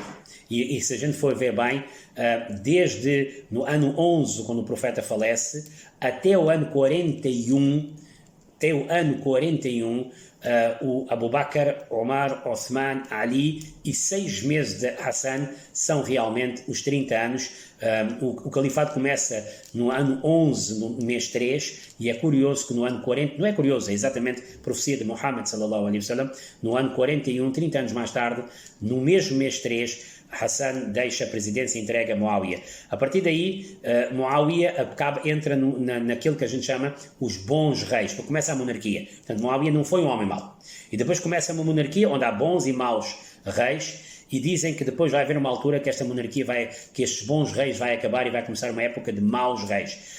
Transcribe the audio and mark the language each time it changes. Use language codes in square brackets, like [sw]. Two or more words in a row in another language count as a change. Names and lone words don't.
[pt] E se a gente for ver bem, desde no ano 11, quando o profeta falece, até o ano 41, o Abu Bakr, Omar, Othman, Ali e 6 meses de Hassan são realmente os 30 anos. O califado começa no ano 11, no mês 3, e é curioso que no ano 40, não é curioso, é exatamente a profecia de Muhammad [ar] صلى الله عليه وسلم, [pt] no ano 41, 30 anos mais tarde, no mesmo mês 3, Hassan deixa a presidência e entrega a Muawiyah. A partir daí, Muawiyah entra naquilo que a gente chama os bons reis, porque começa a monarquia. Portanto, Muawiyah não foi um homem mau. E depois começa uma monarquia onde há bons e maus reis, e dizem que depois vai haver uma altura que esta monarquia que estes bons reis vai acabar e vai começar uma época de maus reis.